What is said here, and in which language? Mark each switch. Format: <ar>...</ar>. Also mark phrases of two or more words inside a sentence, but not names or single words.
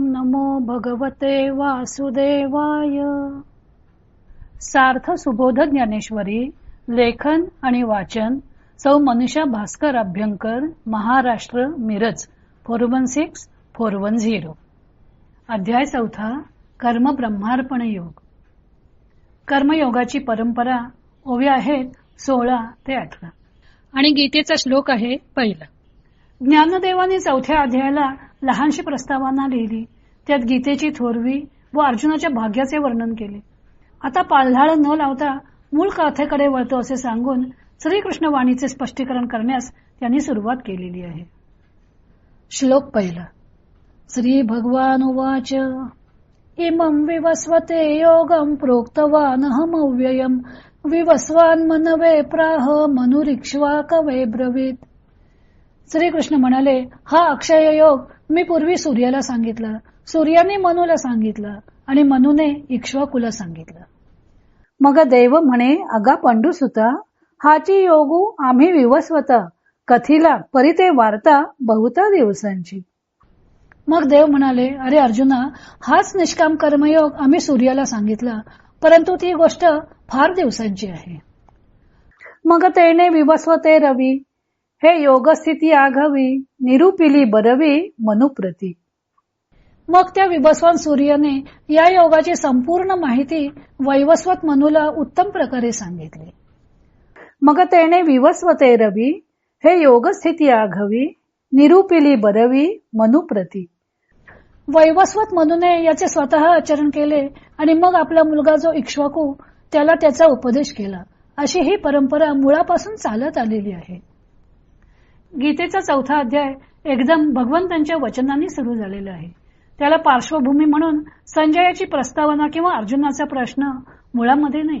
<sa>नमो भगवते वासुदेवाय.</sa> <mr>सार्थ सुबोध ज्ञानेश्वरी. लेखन आणि वाचन सौ मनीषा भास्कर अभ्यंकर, महाराष्ट्र, मिरज 416410. अध्याय 4. कर्म ब्रह्मार्पण योग. कर्मयोगाची परंपरा. ओव्या आहेत 16 ते 18 आणि गीतेचा श्लोक आहे 1. ज्ञानदेवाने 4थ्या अध्यायाला लहानशी प्रस्तावना लिहिली. त्यात गीतेची थोरवी व अर्जुनाच्या भाग्याचे वर्णन केले. आता पालढाळ न लावता मूळ कथेकडे वळतो असे सांगून श्रीकृष्ण वाणीचे स्पष्टीकरण करण्यास त्यांनी सुरुवात केलेली आहे. श्लोक 1.</mr> <sa>श्री भगवान उवाच. इमं विवस्वते योगं प्रोक्तवानहमव्ययम् विवस्वान मनवे प्राह मनुरिक्ष्वाकवे ब्रवीत.</sa> <mr>श्रीकृष्ण म्हणाले, हा अक्षय योग मी पूर्वी सूर्याला सांगितला, सूर्याने मनूला सांगितला आणि मनूने इक्ष्वाकुला सांगितलं. मग देव म्हणे, अगा पंडुसुता, हाची योगू आम्ही विवस्वता कथिला परिते वार्ता बहुता दिवसांची. मग देव म्हणाले, अरे अर्जुना, हाच निष्काम कर्मयोग आम्ही सूर्याला सांगितला, परंतु ती गोष्ट फार दिवसांची आहे. मग तेने विवस्वते रवी, हे योगस्थिती आघावी निरूपिली बरवी मनुप्रती. मग त्या विवस्वान सूर्याने या योगाची संपूर्ण माहिती वैवस्वत मनुला उत्तम प्रकारे सांगितली. मग तेने विवस्वते रवी, हे योगस्थिती आघावी निरूपिली बरवी मनुप्रती. वैवस्वत मनुने याचे स्वतः आचरण केले आणि मग आपला मुलगा जो इक्ष्वाकू त्याला त्याचा उपदेश केला. अशी ही परंपरा मुळापासून चालत आलेली आहे. गीतेचा 4था अध्याय एकदम भगवंतांच्या वचनांनी सुरू झालेला आहे. त्याला पार्श्वभूमी म्हणून संजयाची प्रस्तावना किंवा अर्जुनाचा प्रश्न मुळामध्ये नाही.</mr>